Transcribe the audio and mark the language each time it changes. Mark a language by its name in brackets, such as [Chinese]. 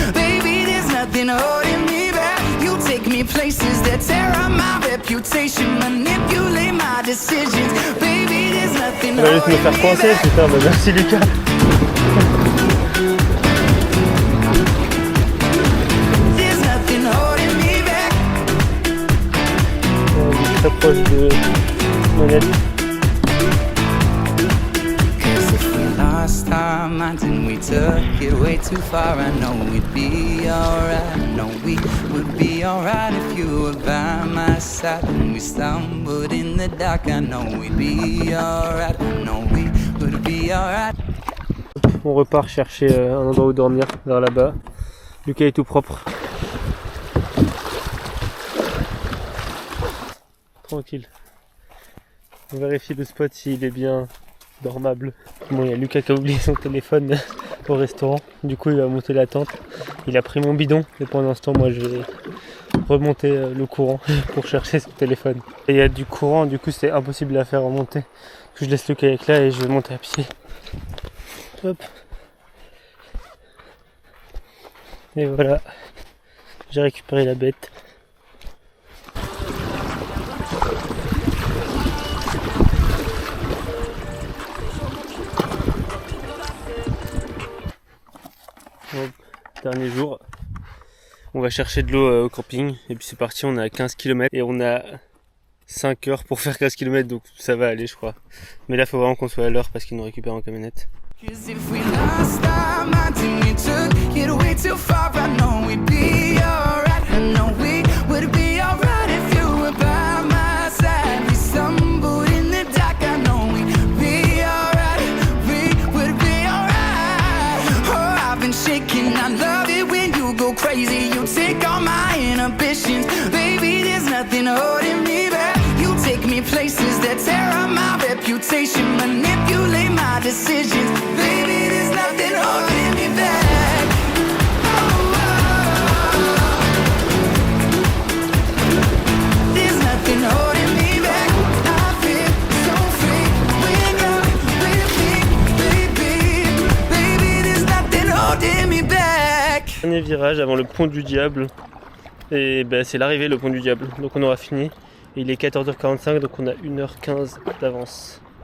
[English] Baby, there's nothing holding me back. You take me places that tear up my reputation, manipulate my decisions. Baby, there's nothing holding me back. [French] Tu vas juste me faire coincer, putain, bah merci Lucas. [English] There's nothing holding me back. [French] On est très proche de Monette. [English] Last time I didn't, we took it way too far. I know we'd be alright. I know we would be alright if you were by my side. When we stumbled in the dark, I know we'd be alright. I know we would be alright. [French] On repart chercher un endroit où dormir vers là-bas. Lucas est tout propre. Tranquille. On vérifie le spot s'il est bien dormable. Bon, il y a Lucas qui a oublié son téléphone au restaurant. Du coup, il va monter la tente. Il a pris mon bidon. Et pendant ce temps, moi, je vais remonter le courant pour chercher son téléphone. Et il y a du courant, du coup, c'est impossible à faire remonter. Je laisse le kayak là et je vais monter à pied. Hop. Et voilà. J'ai récupéré la bête. Bon, dernier jour. On va chercher de l'eau au camping. Et puis c'est parti, on est à 15 km. Et on a 5 heures pour faire 15 km. Donc ça va aller je crois. Mais là il faut vraiment qu'on soit à l'heure parce qu'ils nous récupèrent en camionnette. [English] Cause if we lost our minds and we took it way too far, I know we'd be alright. I know we would be alright if you were by my side. We stumbled in the dark, I know we'd be alright. We would be alright. Oh, I've been shaking, I love it when you go crazy. You take all my inhibitions, baby, there's nothing holding me back. You take me places that tear up my reputation, manipulate my decisions. Baby, there's nothing holding me back. Oh, there's nothing holding me back. I feel so free when you're with me, baby. Baby, there's nothing holding me back. [French] Dernier virage avant le pont du diable. Et ben c'est l'arrivée, le pont du diable. Donc on aura fini. Il est 14h45, donc on a 1h15 d'avance.